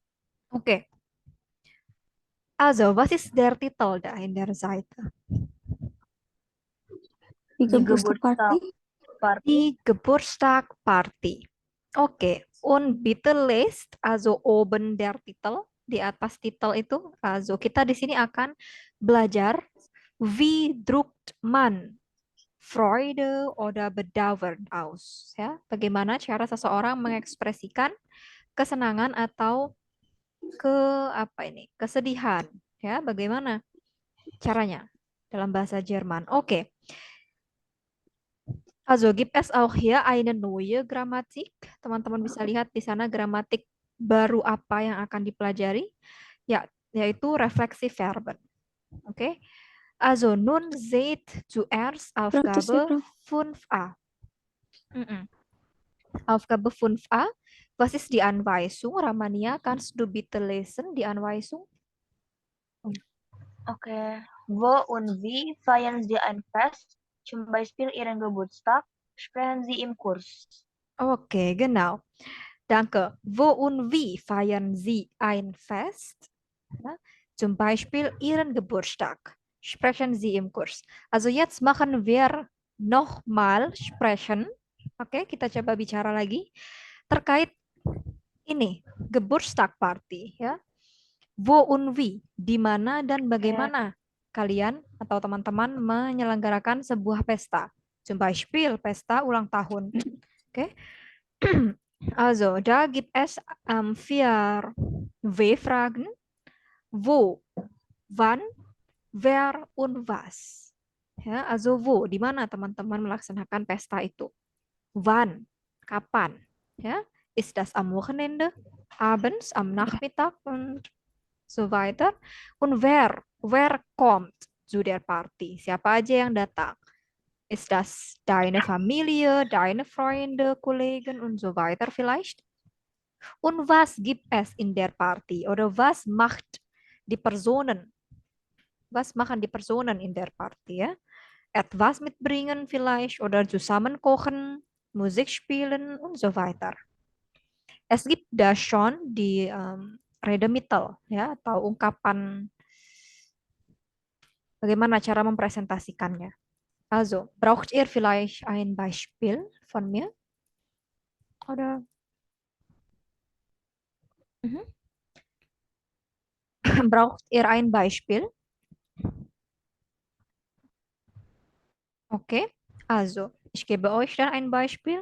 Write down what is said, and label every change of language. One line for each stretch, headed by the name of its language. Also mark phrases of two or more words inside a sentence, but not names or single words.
German: Okay. Also, was ist der Titel da in der Seite? Die Die Geburtstagparty? Geburtstagparty. Die Geburtstagparty. Okay. Und bitte lest, also oben der Titel,
Indonesian: di atas titel itu, also kita di sini akan belajar
German: wie drückt man Freude oder Bedauern aus,
Indonesian: ya. Bagaimana cara seseorang mengekspresikan kesenangan atau ke apa ini? Kesedihan, ya. Bagaimana caranya dalam bahasa Jerman? Oke.
German: Also gibt es auch hier eine neue Grammatik.
Indonesian: Teman-teman bisa lihat di sana gramatik baru apa yang akan dipelajari, ya, yaitu refleksi verben.
German: Oke. Also nun seht zuerst Frau, das ist Aufgabe Frau. 5a. Mhm. Aufgabe 5a. Was ist die Anweisung? Ramania, kannst du bitte lesen die Anweisung? Okay. Wo und wie feiern Sie ein Fest? Zum Beispiel Ihren Geburtstag. Sprechen Sie im Kurs. Okay, genau. Danke. Wo und wie feiern Sie ein Fest? Ja, zum Beispiel Ihren Geburtstag. Sprechen Sie im Kurs. Also jetzt machen wir nochmal sprechen.
Indonesian: Oke, kita coba bicara lagi terkait ini Geburtstagparty ya.
German: Wo und wie,
Indonesian: di mana dan Okay. bagaimana kalian atau teman-teman menyelenggarakan sebuah pesta.
German: Zum Beispiel
Indonesian: pesta ulang tahun. Oke.
German: Also, da gibt es vier W-Fragen. Wo, wann, wer, und was. Ya, also wo,
Indonesian: di mana teman-teman melaksanakan pesta itu. Wann, kapan. Ya,
German: Ist das am Wochenende, abends, am Nachmittag und so weiter. Und wer kommt zu der Party?
Indonesian: Siapa aja yang datang?
German: Ist das deine Familie, deine Freunde, Kollegen und so weiter vielleicht? Und was gibt es in der Party? Oder was macht die Personen? Was machen die Personen in der Party? Ja? Etwas mitbringen vielleicht oder zusammen kochen, Musik spielen und so weiter. Es gibt da schon die Redemittel
Indonesian: ya atau ungkapan bagaimana cara mempresentasikannya.
German: Also, braucht ihr vielleicht ein Beispiel von mir? Oder mhm. Braucht ihr ein Beispiel? Okay, also ich gebe euch dann ein Beispiel.